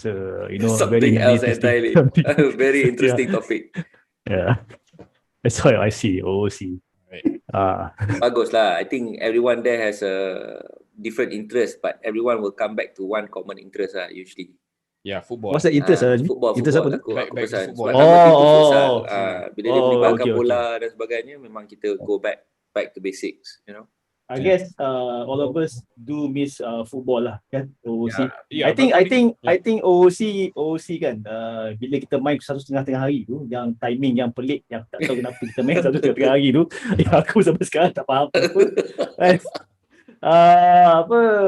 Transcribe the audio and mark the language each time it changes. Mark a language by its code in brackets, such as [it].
[en] something else entirely. A very interesting topic. Yeah, that's why I see OOC. Right. [ms] Bagus lah. [en] I think everyone there has a different interest, but everyone will come back to one common interest lah usually. Yeah, football. What's the interest? Football. [ms] Interest apa? Aku pesan. [en] Football. [ms] Bila dia melibatkan bola dan sebagainya, memang kita [en] go back to basics, I guess all of us do miss football lah [ms] kan, [en] OOC. Yeah, I think [ms] OOC kan, bila kita main 1.5 tengah hari tu, yang timing yang pelik, yang tak tahu kenapa kita main 1.5 tengah hari tu, yang aku sampai sekarang tak faham apa.